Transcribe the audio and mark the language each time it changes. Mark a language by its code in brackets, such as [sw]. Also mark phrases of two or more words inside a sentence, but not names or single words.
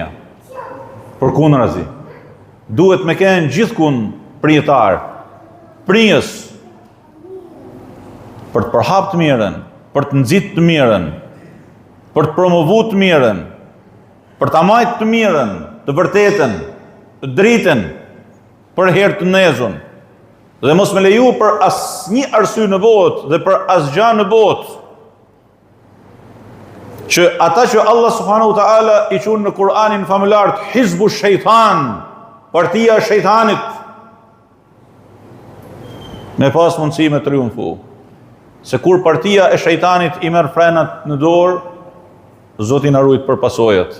[sq] Përkundrazi, duhet me kenë gjithkund prijetar, prinjës, për të përhap të mirën, për të nxit të mirën, për të promovu të mirën, për të amajt të mirën, të vërtetën, të dritën, për herë të nezun, dhe mos me leju për asnjë arsye në botë dhe për asgjë në botë, që ata që Allah [ar] سبحانه وتعالى [sq] i qunë në Kur'anin familart [ar] حزب الشيطان, [sq] partia e shejtanit, me pas mundësi me triumfu. Se kur partia e shejtanit i merr frenat në dorë, Zoti na ruaj për pasojat.